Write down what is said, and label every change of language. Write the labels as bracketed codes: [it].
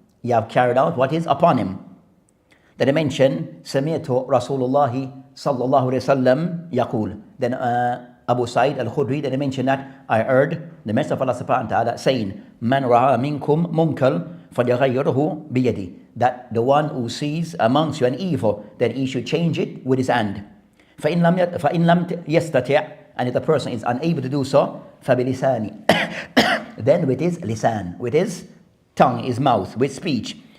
[en] He have carried out what is upon him. Then he mentioned [ar] سمعت رسول الله صلى الله عليه وسلم يقول. [en] Then Abu Sa'id al-Khudri, then he mentioned that I heard the Messenger of Allah subhanahu wa ta'ala saying [ar] من رأى منكم منكر فليغيره بيده, [en] that the one who sees amongst you an evil, then he should change it with his hand. [ar] فإن لم يستطع, [en] and if the person is unable to do so, [ar] فبلسانه, [en] then with his lisan, with his tongue, his mouth, with speech.